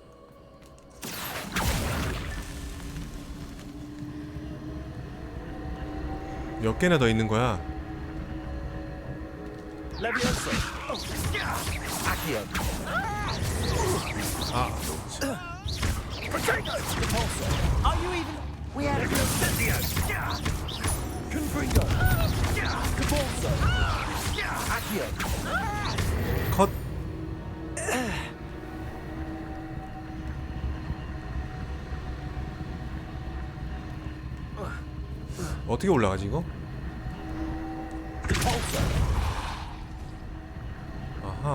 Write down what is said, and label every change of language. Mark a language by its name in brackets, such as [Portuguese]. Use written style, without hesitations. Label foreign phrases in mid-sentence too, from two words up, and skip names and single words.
[Korean] 몇 개나 더 있는 거야? Levioso. Accio. 아, [English] Are you even? We had Levioso. Confringo. [Korean] Cabalso. Accio. 컷. 어떻게 올라가지 이거? 아하.